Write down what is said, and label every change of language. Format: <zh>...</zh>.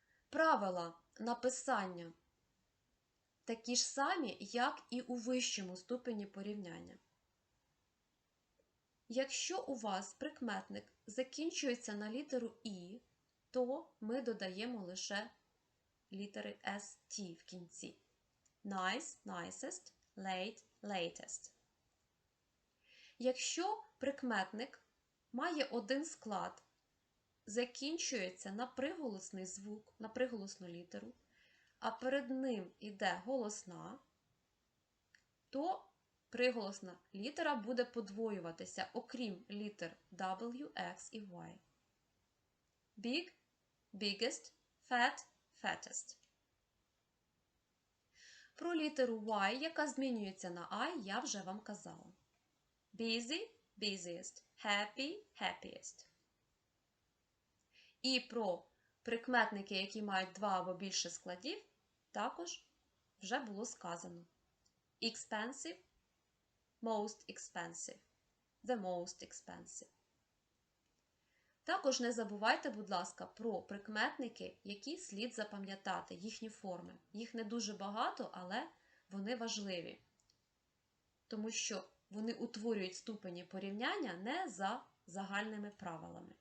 <uk>Правила написання такі ж самі, як і у вищому ступені порівняння. Якщо у вас прикметник закінчується на літеру «і», то ми додаємо лише літери «st» в кінці.</uk> <en>Nice, nicest, late, latest.</en> <uk>Якщо прикметник має один склад, закінчується на приголосний звук, на приголосну літеру, а перед ним йде голосна, то приголосна літера буде подвоюватися, окрім літер W, X і Y.</uk> <en>Big, biggest, fat, fattest.</en> <uk>Про літеру Y, яка змінюється на I, я вже вам казала.</uk> <en>Busy, busiest, happy, happiest.</en> <uk>І про прикметники, які мають два або більше складів, також вже було сказано.</uk> <en>Expensive, most expensive, the most expensive.</en> <uk>Також не забувайте, будь ласка, про прикметники, які слід запам'ятати, їхні форми. Їх не дуже багато, але вони важливі, тому що вони утворюють ступені порівняння не за загальними правилами.</uk>